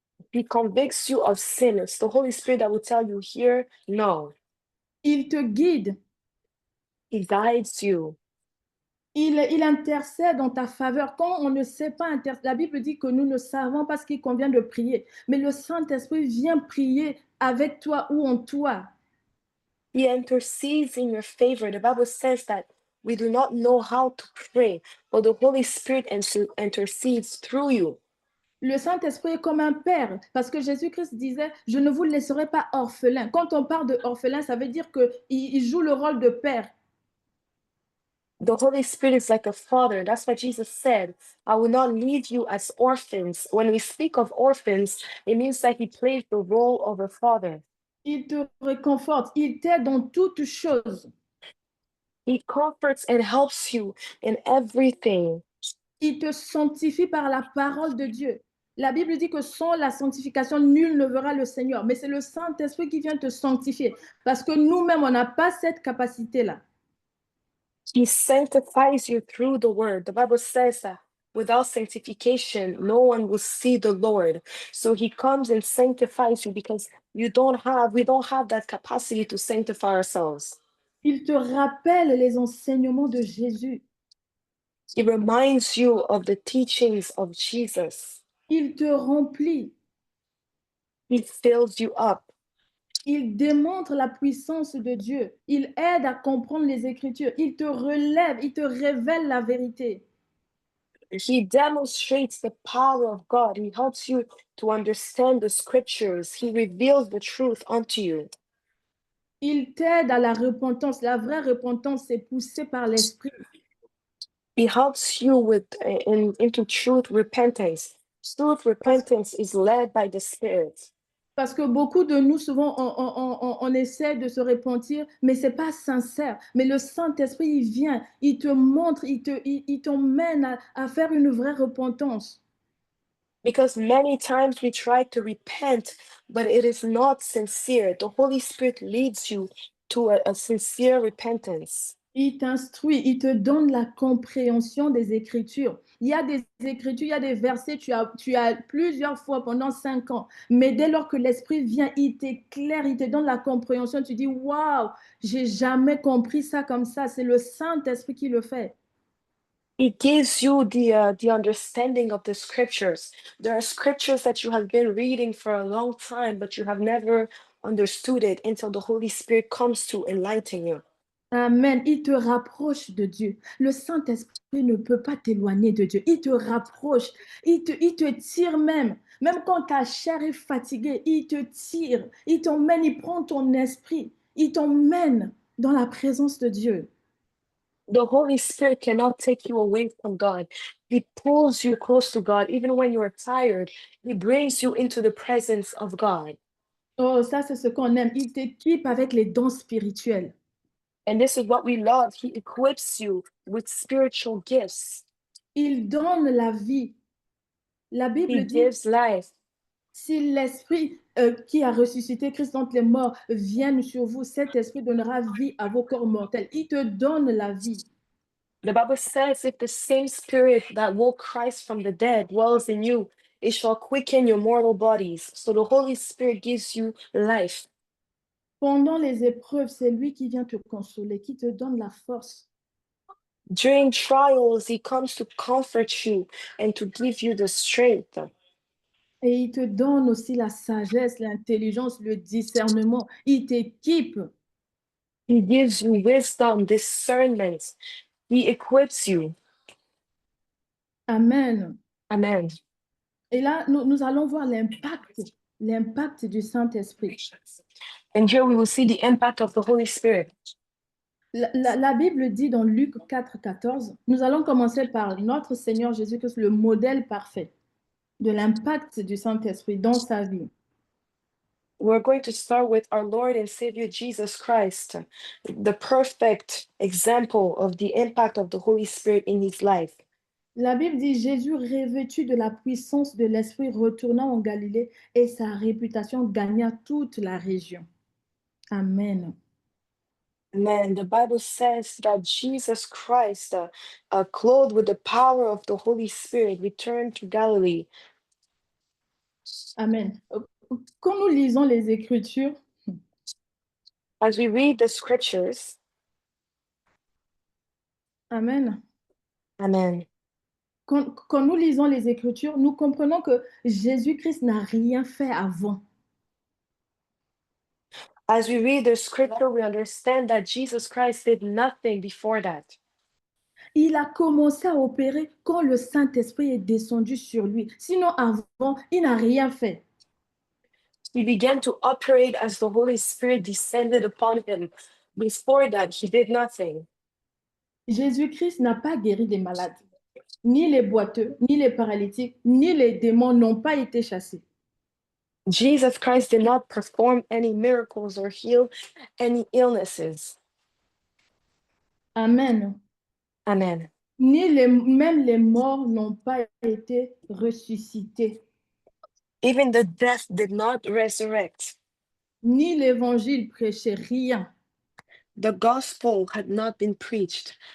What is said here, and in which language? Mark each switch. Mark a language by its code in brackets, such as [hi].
[en] He convicts you of sin. It's the Holy Spirit that will tell you here, no. [fr] il te guide. [en] He guides you. [fr] Il intercède en ta faveur. Quand on ne sait pas intercéder, la Bible dit que nous ne savons pas ce qu'il convient de prier. Mais le Saint-Esprit vient prier avec toi ou en toi. [en] He intercedes in your favor. The Bible says that we do not know how to pray, but the Holy Spirit intercedes through you. [fr] Le Saint-Esprit est comme un père, parce que Jésus-Christ disait, je ne vous laisserai pas orphelin. Quand on parle de orphelin, ça veut dire qu'il joue le rôle de père. [en] The Holy Spirit is like a father. That's why Jesus said, I will not leave you as orphans. When we speak of orphans, it means that he plays the role of a father. [fr] Il te réconforte, il t'aide dans toutes choses. [en] He comforts and helps you in everything. [fr] Il te sanctifie par la parole de Dieu. La Bible dit que sans la sanctification, nul ne verra le Seigneur. Mais c'est le Saint-Esprit qui vient te sanctifier. Parce que nous-mêmes, on n'a pas cette capacité-là. [en] He sanctifies you through the word. The Bible says that without sanctification, no one will see the Lord. So he comes and sanctifies you because we don't have that capacity to sanctify ourselves. [fr] Il te rappelle les enseignements de Jésus. [en] He reminds you of the teachings of Jesus. [fr] Il te remplit. [en] He fills you up. [fr] Il démontre la puissance de Dieu. Il aide à comprendre les Écritures. Il te relève, il te révèle la vérité. [en] He demonstrates the power of God. He helps you to understand the scriptures. He reveals the truth unto you. [fr] Il t'aide à la repentance. La vraie repentance, c'est poussé par l'Esprit. [en] He helps you into truth repentance. Truth repentance is led by the Spirit. [fr] Parce que beaucoup de nous, souvent, on essaie de se repentir, mais ce n'est pas sincère. Mais le Saint-Esprit, il vient, il te montre, il t'emmène à faire une vraie repentance. [en] Because many times we try to repent, but it is not sincere. The Holy Spirit leads you to a sincere repentance. [fr] Il t'instruit, il te donne la compréhension des Écritures. Il y a des Écritures, il y a des versets, tu as plusieurs fois pendant 5 ans. Mais dès lors que l'Esprit vient, il t'éclaire, il te donne la compréhension. Tu dis, waouh, j'ai jamais compris ça comme ça. C'est le Saint-Esprit qui le fait. [en] He gives you the understanding of the scriptures. There are scriptures that you have been reading for a long time, but you have never understood it until the Holy Spirit comes to enlighten you. [fr] Amen. Il te rapproche de Dieu. Le Saint-Esprit ne peut pas t'éloigner de Dieu. Il te rapproche. Il te tire même. Même quand ta chair est fatiguée, il te tire. Il t'emmène, il prend ton esprit. Il t'emmène dans la présence de Dieu. [en] The Holy Spirit cannot take you away from God. He pulls you close to God. Even when you are tired, He brings you into the presence of God. [fr] Oh, ça, c'est ce qu'on aime. Il t'équipe avec les dons spirituels. [en] And this is what we love. He equips you with spiritual gifts. [fr] Il donne la vie. La [en] He [fr] Bible dit, [en] gives life. [fr] si l'Esprit qui a ressuscité Christ entre les morts vient sur vous, cet Esprit donnera vie à vos corps mortels. Il te donne la vie. [en] The Bible says, if the same Spirit that woke Christ from the dead dwells in you, it shall quicken your mortal bodies. So the Holy Spirit gives you life. [fr] Pendant les épreuves, c'est lui qui vient te consoler, qui te donne la force. [en] During trials, He comes to comfort you and to give you the strength. [fr] Et il te donne aussi la sagesse, l'intelligence, le discernement. Il t'équipe. [en] He gives you wisdom, discernment. He equips you. Amen. Amen. [fr] Et là, nous allons voir l'impact du Saint-Esprit. [en] And here we will see the impact of the Holy Spirit. [fr] La Bible dit dans Luc 4, 14, nous allons commencer par notre Seigneur Jésus-Christ, le modèle parfait de l'impact du Saint-Esprit dans sa vie. [en] We're going to start with our Lord and Savior Jesus Christ, the perfect example of the impact of the Holy Spirit in his life. [fr] La Bible dit Jésus, revêtu de la puissance de l'Esprit, retourna en Galilée et sa réputation gagna toute la région. Amen. Amen. [en] The Bible says that Jesus Christ, clothed with the power of the Holy Spirit, returned to Galilee. Amen. [fr] Quand nous lisons les Écritures, [en] as we read the scriptures, Amen. Amen. [fr] Quand nous lisons les Écritures, nous comprenons que Jésus-Christ n'a rien fait avant. [en] As we read the scripture, we understand that Jesus Christ did nothing before that. [fr] Il a commencé à opérer quand le Saint-Esprit est descendu sur lui. Sinon, avant, il n'a rien fait. [en] He began to operate as the Holy Spirit descended upon him. Before that, he did nothing. [fr] Jésus-Christ n'a pas guéri des malades. Ni les boiteux, ni les paralytiques, ni les démons n'ont pas été chassés. [en] Jesus Christ did not perform any miracles or heal any illnesses. Amen. Amen. [fr] Même les morts n'ont pas été ressuscités. [en] Even the death did not resurrect. [fr] Ni l'évangile prêchait rien. [en] The gospel had not been preached.